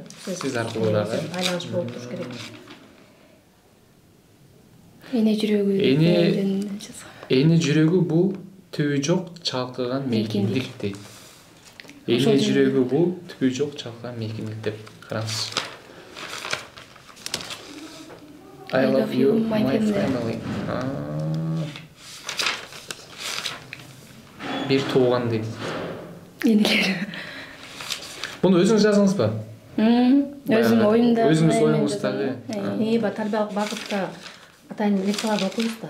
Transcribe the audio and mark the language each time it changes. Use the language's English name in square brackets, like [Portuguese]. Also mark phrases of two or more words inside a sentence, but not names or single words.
[Kyrgyz] Сиз аркылуу дагы айланыш болуп туруш керек. Эне жүрөгү. Эне жүрөгү бул түбү жок чалкыган мейкиндик дейт. Эне жүрөгү бул түбү жок чалкыган мейкиндик деп караңыз. [English] I love you, my family. [Kyrgyz] Бир тууган дейт. Энелер. Буну өзүңүз жаздыңызбы? Өзүм оюмда. Өзүңүз оюңуздагы. Тарбиялык багытта атайын лекцияларды окуйбуз да.